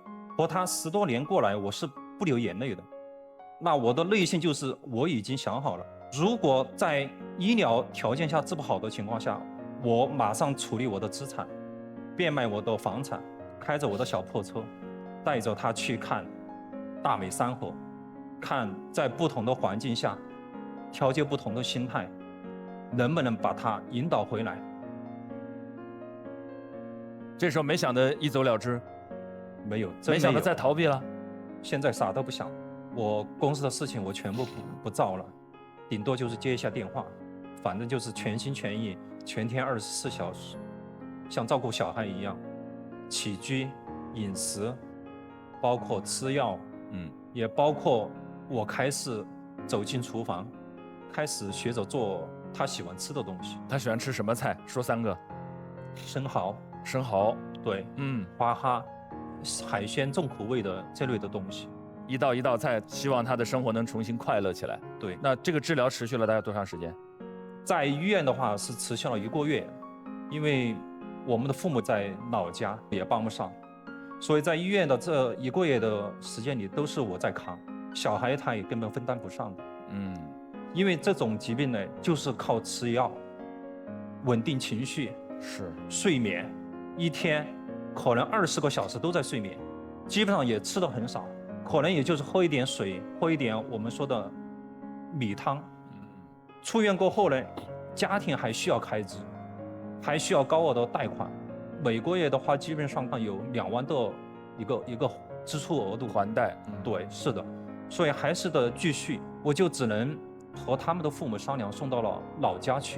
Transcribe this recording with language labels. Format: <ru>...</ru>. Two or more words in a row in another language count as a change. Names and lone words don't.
<zh>和她10多年過來，我是不流眼淚的。那我的內心就是我已經想好了，如果在醫療條件下治不好的情況下，我馬上處理我的資產，變賣我的房產，開着我的小破車，帶着他去看大美山河，看在不同的環境下，調節不同的心態，能不能把他引導回來。這時候沒想的一走了之，沒有，沒想到再逃避了。現在啥都不想，我公司的事情我全部不造了，頂多就是接一下電話，反正就是全心全意，全天24小時，像照顧小孩一樣，起居、飲食，包括吃藥，也包括我開始走進廚房，開始學着做他喜歡吃的東西。他喜歡吃什麼菜？說3個。生蠔，生蠔，對，花蛤，海鮮重口味的這類的東西。一道一道菜，希望他的生活能重新快樂起來。對，那這個治療持續了大概多長時間？在醫院的話是持續了1個月，因為我們的父母在老家也幫不上，所以在醫院的這1個月的時間裡都是我在扛，小孩他也根本分擔不上的。因為這種疾病呢，就是靠吃藥，穩定情緒，是睡眠，一天可能20個小時都在睡眠，基本上也吃的很少。可能也就是喝一點水，喝一點我們說的米湯。出院過後呢，家庭還需要開支，還需要高額的貸款，每個月的話基本上有2萬的一個支出額度還貸。對，是的，所以還是得繼續，我就只能和他們的父母商量，送到了老家去。</zh>